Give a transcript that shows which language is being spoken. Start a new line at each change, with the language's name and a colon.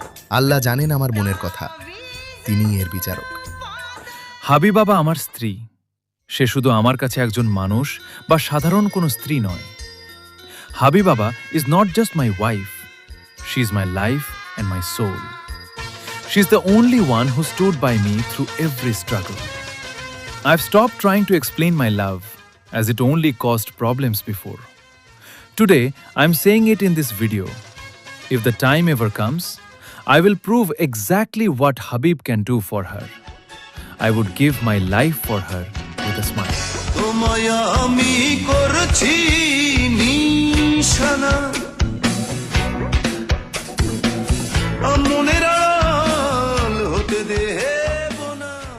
Bangla: আল্লাহ জানেন আমার মনের কথা, তিনিই এর বিচারক। হাবি বাবা আমার স্ত্রী। সে শুধু আমার কাছে একজন মানুষ বা সাধারণ কোনো স্ত্রী নয়।
English: Habiba is not just my wife, she is my life and my soul. She is the only one who stood by me through every struggle. I've stopped trying to explain my love, as it only caused problems before. Today, I'm saying it in this video. If the time ever comes, I will prove exactly what Habib can do for her. I would give my life for her with a smile.
Bangla: তোমায় আমি করছি নিশানা, মনের আড়াল হতে দেব না।